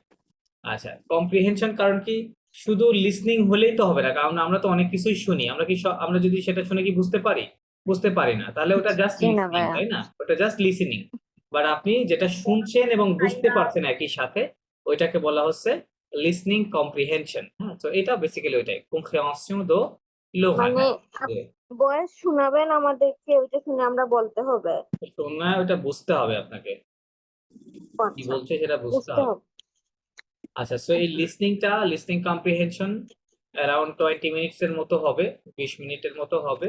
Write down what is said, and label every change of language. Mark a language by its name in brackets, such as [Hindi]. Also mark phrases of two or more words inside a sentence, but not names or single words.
[Bangla] আচ্ছা, কম্প্রিহেনশন কারণ কি, শুধু লিসনিং হলেই তো হবে না, কারণ আমরা তো অনেক কিছুই শুনি, আমরা কি আমরা যদি সেটা শুনে কি বুঝতে পারি? বুঝতে পারি না, তাহলে ওটা জাস্ট জি না লিসনিং, ভাইয়া। তাই না? ওটা জাস্ট লিসনিং। বাট আপনি যেটা শুনছেন এবং বুঝতে পারছেন একই সাথে, ওইটাকে বলা হচ্ছে [English] listening comprehension. [Bangla] হ্যাঁ, তো এটা বেসিক্যালি ওইটাই [French] compréhension de l'oral। [Bangla] মানে হ্যাঁ, বয়স শোনাবেন আমাদেরকে, ওইটা শুনে আমরা বলতে হবে। শোনা, ওটা বুঝতে হবে আপনাকে, ও কি আচ্ছা, বলছে সেটা বুঝতে বুঝতে হবে। হবে। আচ্ছা, সো এই [English] listening comprehension around 20 minutes [Bangla] এর মতো হবে, 20 মিনিটের মতো হবে।